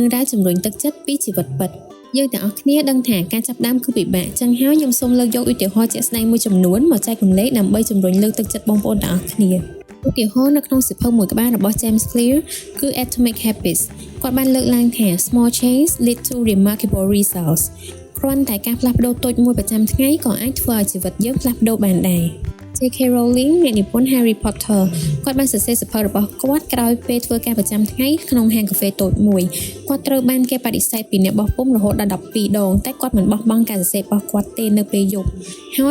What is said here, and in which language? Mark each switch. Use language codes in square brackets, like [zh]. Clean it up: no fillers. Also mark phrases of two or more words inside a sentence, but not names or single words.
[km] រ៉ាវជំរុញទឹកចិត្តពីជីវិតពិតយើងទាំងអស់គ្នាដឹងថាការចាប់ផ្ដើមគឺពិបាកចឹងហើយខ្ញុំសូមលើកយកឧទាហរណ៍ជាក់ស្ដែងមួយចំនួនមកចែករំលែកដើម្បីជំរុញលើកទឹកចិត្តបងប្អូនទាំងអស់គ្នាឧទាហរណ៍នៅក្នុងសៀវភៅមួយក្បាលរបស់ James Clear គឺ Atomic Habits គាត់បានលើកឡើងថា [en] small changes lead to remarkable results [km] គ្រាន់តែការផ្លាស់ប្ដូរតូចមួយប្រចាំថ្ងៃក៏អាចធ្វើឲ្យជីវិតយើងផ្លាស់ប្ដូរបានដែរJ.K. Rowling អ្នកនិពន្ធ Harry Potter គាត់បានសរសេរសៀវភៅរបស់គាត់ក្រោយពេលធ្វើការប្រចាំថ្ងៃក្នុងហាងកាហ្វេតូចមួយគាត់ត្រូវបានគេបដិសេធពីអ្នកបោះពុម្ពរហូតដល់12ដងតែគាត់មិនបោះបង់ការសរសេររបស់គាត់ទេនៅពេលយប់ហើយ